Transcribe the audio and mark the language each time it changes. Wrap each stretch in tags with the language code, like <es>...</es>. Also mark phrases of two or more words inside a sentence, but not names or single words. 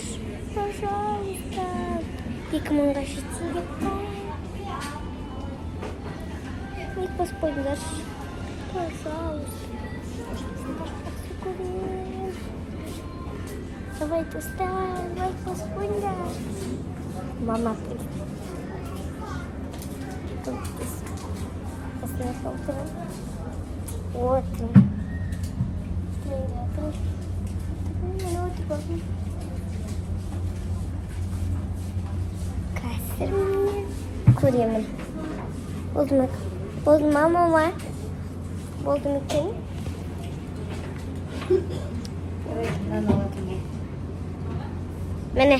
<kk>Пожалуйста. 2000-ға жетсе деп қой. Лайк басып қойыңдар.</kk> <ru>Пожалуйста.</ru> <kk>Давай, достар, лайк басып қойыңдар.</kk> <ru>Мама придет. Посмотрел утром. Вот он.</ru> <kk>Қазір мен көремін. Болды ма, мама? Болды ма екен? Міне.</kk>